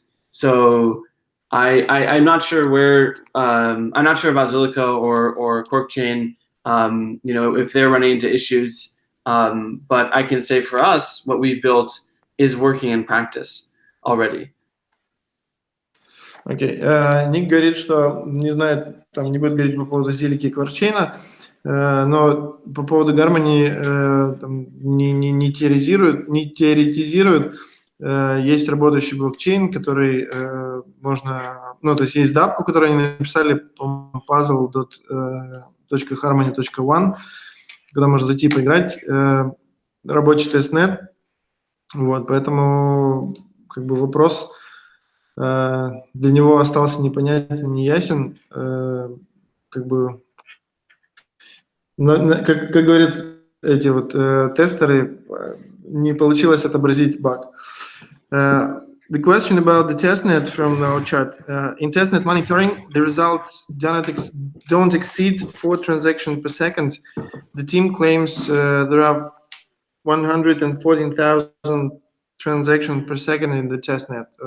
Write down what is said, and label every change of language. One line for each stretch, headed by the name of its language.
English: So I'm not sure where I'm not sure about Zilliqa or Corkchain, if they're running into issues. But I can say for us, what we've built is working in practice already.
Russian: Окей. Ник говорит, что не знает, там не будет говорить по поводу Зилики и Коркчейна, но по поводу Гармонии не теоретизирует. Есть работающий блокчейн, который можно... то есть есть дапку, которую они написали, по-моему, puzzle.harmony.one, куда можно зайти поиграть. Рабочий тестнет. Вот, поэтому вопрос для него остался непонятен, неясен. Как говорят эти тестеры, не получилось отобразить баг.
English: The question about the testnet from our chat. In testnet monitoring, the results don't exceed 4 transactions per second. The team claims there are 114,000 transactions per second in the testnet.